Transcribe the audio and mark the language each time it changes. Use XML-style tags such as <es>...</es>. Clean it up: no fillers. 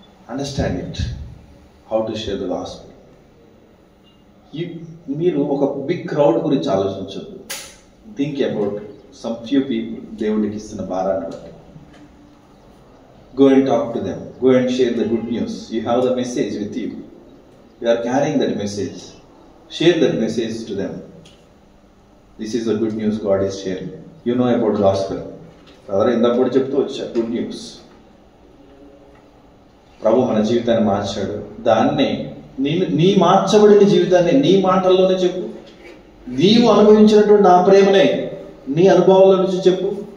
<en>Understand it, how to share the gospel.</en> <te>మీరు ఒక big crowd గురించి ఆలోచించద్దు.</te> <en>think about some few people</en> <te>దేవుడికి ఇస్తున్న భారాన్ని బట్టి.</te> <en>Go and talk to them. Go and share the good news. You have the message with you. You are carrying that message. Share that message to them. This is the good news God is sharing. You know about gospel.</en> <te>Brother, ఇందాక కూడా చెప్తూ వచ్చా good news. ప్రభు మన జీవితాన్ని మార్చాడు. దాన్ని నీ మార్చబడిన జీవితాన్ని నీ మాటల్లోనే చెప్పు. నీవు అనుభవించినటువంటి ఆ ప్రేమనే నీ అనుభవాల నుంచి చెప్పు.</te>